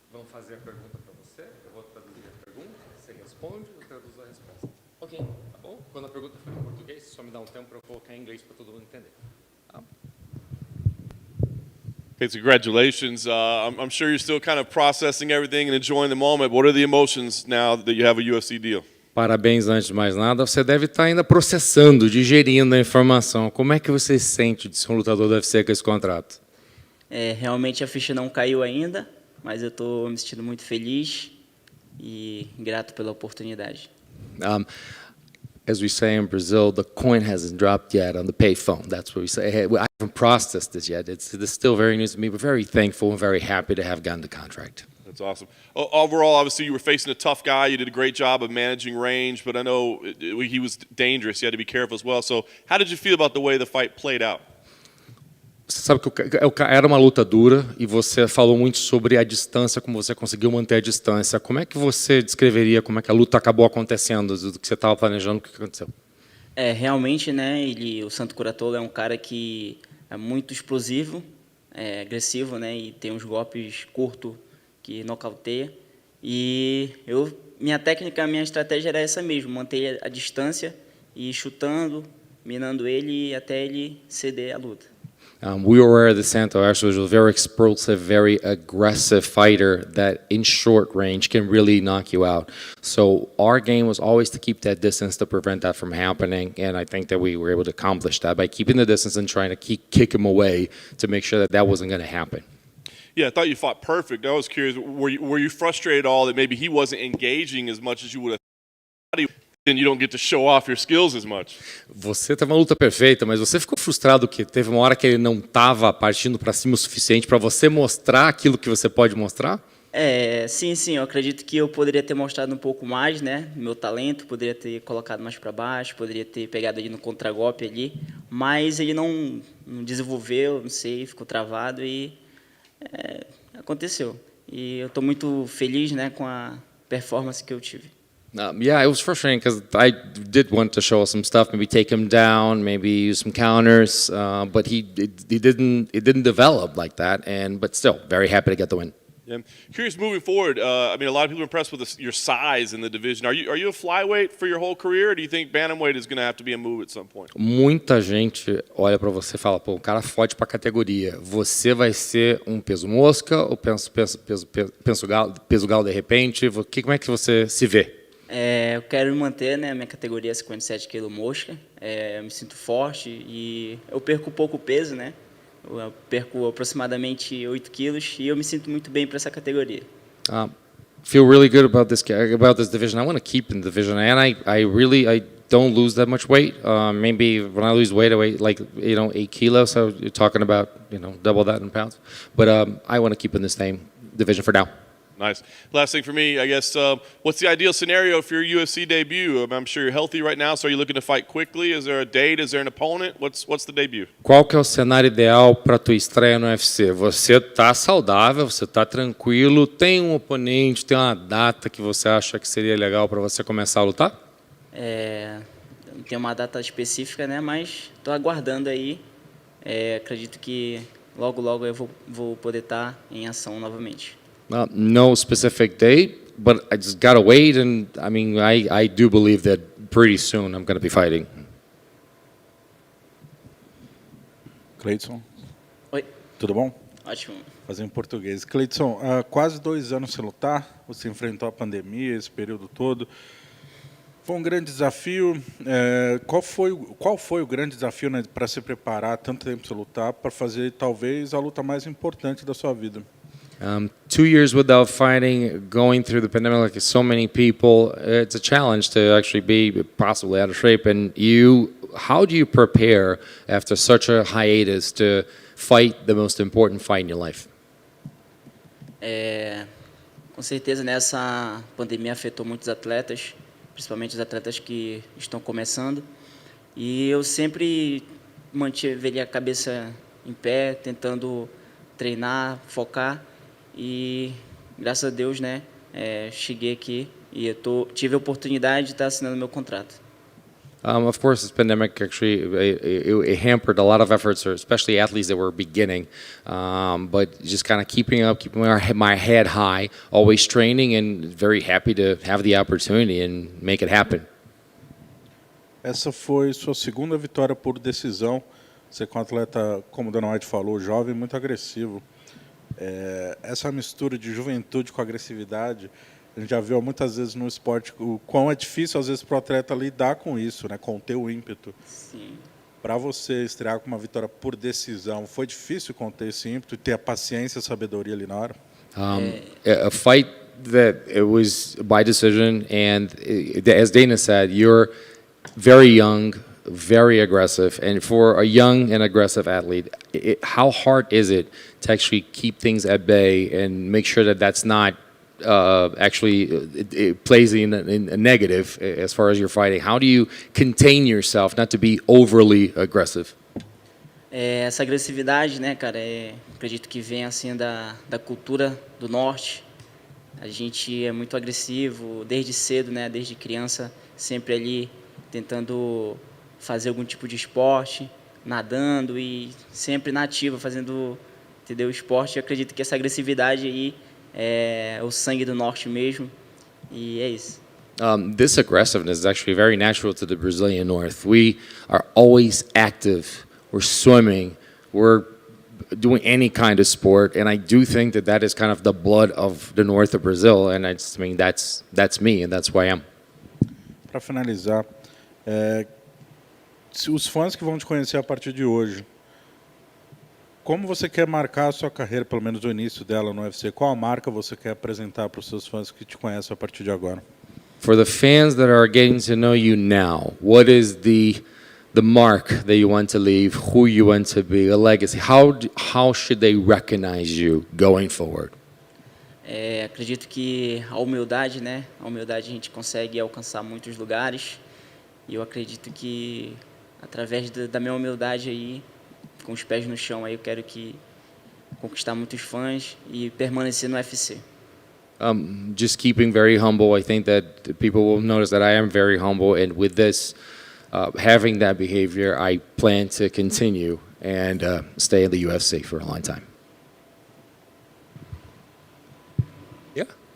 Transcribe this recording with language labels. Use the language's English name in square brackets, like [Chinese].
[Portuguese] fazer a pergunta para você, eu vou traduzir a pergunta, você responde, eu traduzo a resposta. Ok, tá bom? Quando a pergunta for em português, só me dá um tempo para eu colocar em inglês para todo mundo entender. Tá? [English] Okay, so congratulations. I'm sure you're still kind of processing everything and enjoying the moment. What are the emotions now that you have a UFC deal? [Portuguese] Parabéns, antes de mais nada. Você deve estar ainda processando, digerindo a informação. Como é que você se sente de ser um lutador do UFC com esse contrato? Realmente a ficha não caiu ainda, mas eu estou me sentindo muito feliz e grato pela oportunidade. [English] As we say in Brazil, the coin hasn't dropped yet on the payphone. That's what we say. Hey, I haven't processed this yet. It's still very news to me, but very thankful and very happy to have gotten the contract. That's awesome. Overall, obviously, you were facing a tough guy. You did a great job of managing range, but I know he was dangerous. You had to be careful as well. So how did you feel about the way the fight played out? [Portuguese] Você sabe que era uma luta dura e você falou muito sobre a distância, como você conseguiu manter a distância. Como é que você descreveria como é que a luta acabou acontecendo, do que você estava planejando, o que aconteceu? Realmente, né, o Santo Curatolo é um cara que é muito explosivo, agressivo, né, e tem uns golpes curtos que nocauteia. E minha técnica, minha estratégia era essa mesmo, manter a distância e ir chutando, minando ele até ele ceder a luta. [English] We were aware that Santo actually was a very explosive, very aggressive fighter that in short range can really knock you out. So our game was always to keep that distance to prevent that from happening, and I think that we were able to accomplish that by keeping the distance and trying to kick him away to make sure that that wasn't going to happen. Yeah, I thought you fought perfect. I was curious, were you frustrated at all that maybe he wasn't engaging as much as you would have thought? Then you don't get to show off your skills as much. [Portuguese] Você teve uma luta perfeita, mas você ficou frustrado que teve uma hora que ele não estava partindo para cima o suficiente para você mostrar aquilo que você pode mostrar? Sim, eu acredito que eu poderia ter mostrado um pouco mais, né, meu talento, poderia ter colocado mais para baixo, poderia ter pegado ele no contragolpe ali, mas ele não desenvolveu, não sei, ficou travado e aconteceu. E eu estou muito feliz, né, com a performance que eu tive. [English] Yeah, it was frustrating because I did want to show us some stuff, maybe take him down, maybe use some counters, but it didn't develop like that. But still, very happy to get the win. Yeah. Curious moving forward. I mean, a lot of people are impressed with your size in the division. Are you a flyweight for your whole career, or do you think bantamweight is going to have to be a move at some point? [Portuguese] Muita gente olha para você e fala, pô, o cara fode para categoria. Você vai ser um peso mosca ou peso galo de repente? Como é que você se vê? Eu quero me manter, né, minha categoria é 57 kg mosca, eu me sinto forte e eu perco pouco peso, né, eu perco aproximadamente 8 quilos e eu me sinto muito bem para essa categoria. [English] Feel really good about this division. I want to keep in the division, and I don't lose that much weight. Maybe when I lose weight, I weigh like 8 kilos. So you're talking about double that in pounds. But I want to keep in the same division for now. Nice. Last thing for me, I guess, what's the ideal scenario for your UFC debut? I'm sure you're healthy right now, so are you looking to fight quickly? Is there a date? Is there an opponent? What's the debut? [Portuguese] Qual que é o cenário ideal para tua estreia no UFC? Você tá saudável, você tá tranquilo, tem um oponente, tem uma data que você acha que seria legal para você começar a lutar? Não tem uma data específica, né, mas estou aguardando aí. Acredito que logo eu vou poder estar em ação novamente. [English] No specific date, but I just gotta wait, and I mean, I do believe that pretty soon I'm going to be fighting. [Portuguese] Cleidson, Oi. tudo bom? Ótimo. Fazer em português. Cleidson, há quase 2 anos sem lutar, você enfrentou a pandemia, esse período todo. Foi um grande desafio. Qual foi o grande desafio, né, para se preparar tanto tempo sem lutar, para fazer talvez a luta mais importante da sua vida? [English] 2 years without fighting, going through the pandemic like so many people, it's a challenge to actually be possibly out of shape. And how do you prepare after such a hiatus to fight the most important fight in your life? [Portuguese] Com certeza, né, essa pandemia afetou muitos atletas, principalmente os atletas que estão começando. E eu sempre mantive a cabeça em pé, tentando treinar, focar. E graças a Deus, né, cheguei aqui e tive a oportunidade de estar assinando meu contrato. [English] Of course, this pandemic actually it hampered a lot of efforts, especially athletes that were beginning. But just kind of keeping my head high, always training, and very happy to have the opportunity and make it happen. [Portuguese] Essa foi sua segunda vitória por decisão. Você com um atleta, como o Dana White falou, jovem, muito agressivo. Essa mistura de juventude com agressividade, a gente já viu muitas vezes no esporte o quão é difícil, às vezes, para o atleta lidar com isso, né? Conter o ímpeto. Sim. Para você estrear com uma vitória por decisão, foi difícil conter esse ímpeto e ter a paciência e a sabedoria ali na hora? [English] A fight that it was by decision, and as Dana said, you're very young, very aggressive, and for a young and aggressive athlete, how hard is it to actually keep things at bay and make sure that that's not actually it plays in a negative as far as you're fighting? How do you contain yourself not to be overly aggressive? [Portuguese] Essa agressividade, né, cara, acredito que vem assim da cultura do norte. A gente é muito agressivo desde cedo, né, desde criança, sempre ali tentando fazer algum tipo de esporte, nadando e sempre na ativa, fazendo, entendeu, esporte. Eu acredito que essa agressividade aí é o sangue do norte mesmo, e é isso. [English] This aggressiveness is actually very natural to the Brazilian North. We are always active. We're swimming. We're doing any kind of sport, and I do think that is kind of the blood of the north of Brazil, and that's me, and that's who I am. [Portuguese] Para finalizar, se os fãs que vão te conhecer a partir de hoje, como você quer marcar a sua carreira, pelo menos o início dela no UFC? Qual a marca você quer apresentar para os seus fãs que te conhecem a partir de agora? [English] For the fans that are getting to know you now, what is the mark that you want to leave, who you want to be, a legacy? How should they recognize you going forward? [Portuguese] Acredito que a humildade, né? A humildade a gente consegue alcançar muitos lugares. E eu acredito que através da minha humildade aí, com os pés no chão, aí eu quero conquistar muitos fãs e permanecer no UFC. [English] Just keeping very humble. I think that people will notice that I am very humble, and with this, having that behavior, I plan to continue and stay in the UFC for a long time. Yeah.